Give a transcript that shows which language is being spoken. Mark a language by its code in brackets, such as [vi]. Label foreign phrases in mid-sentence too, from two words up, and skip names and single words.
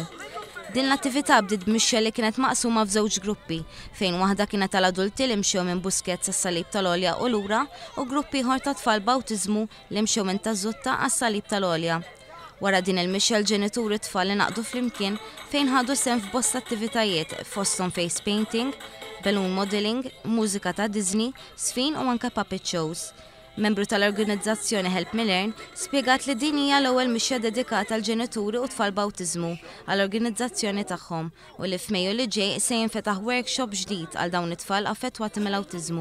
[mt] Din l-attività bdiet Michelle li kienet maqsuma f'żewġ gruppi, fejn waħda kienet tal-adulti li mxew minn Busquets sas-salib tal-għolja u lura u gruppi ieħor ta' tfal b'awtiżmu li mxew minn Tażutta għas-salib tal-għolja. Wara din il-Michelle ġenituri tfal li naqdu flimkien fejn ħadu sehem f'bosta attivitajiet fosthom [en] face painting, balloon modeling, [mt] mużika ta' Disney, sfin u anke [en] puppet shows. [mt] Membru tal-organizzazzjoni Help Me Learn spjegat li din hija l-ewwel mixja dedikata għal ġenituri u tfal b'awtiżmu għall-organizzazzjoni tagħhom u li f'Mejju li ġej se jinfetaħ workshop ġdid għal dawn it-tfal effettwati mill-awtiżmu.